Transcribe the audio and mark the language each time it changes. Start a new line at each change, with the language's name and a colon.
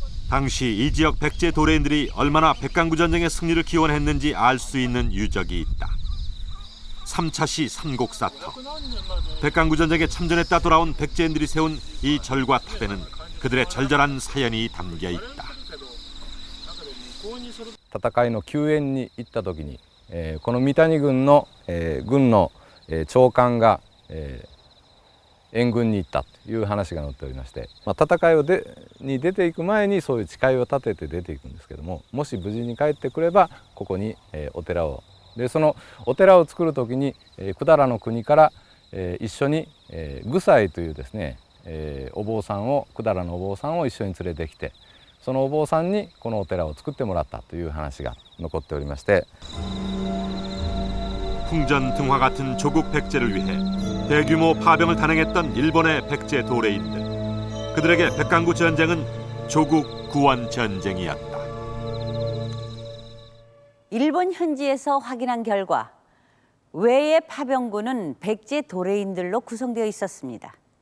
Korean: 당시 이 지역 백제 도래인들이 얼마나 백강구 전쟁의 승리를 기원했는지 알 수 있는 유적이 있다. 3차시 삼곡사터. 백강구 전쟁에 참전했다 돌아온 백제인들이 세운 이 절과 탑에는 그들의 절절한 사연이 담겨 있다.
Japanese: 戦いの救援に行った時に、この三谷軍の、軍の、長官が、援軍に行ったという話が載っておりまして、戦いに出ていく前にそういう誓いを立てて出ていくんですけども、もし無事に帰ってくればここに、お寺をでそのお寺を作る時に百済の国から、一緒に愚斎というですね、お坊さんを百済のお坊さんを一緒に連れてきて、そのお坊さんにこのお寺を作ってもらったという話が残っておりまして、
Korean: 풍전등화 같은 조국 백제를 위해 대규모 파병을 단행했던 일본의 백제 도레인들. 그들에게 백강구 전쟁은 조국 구원 전쟁이었다. 일본 현지에서 확인한 결과 외의 파병군은 백제 도레인들로 구성되어 있었습니다.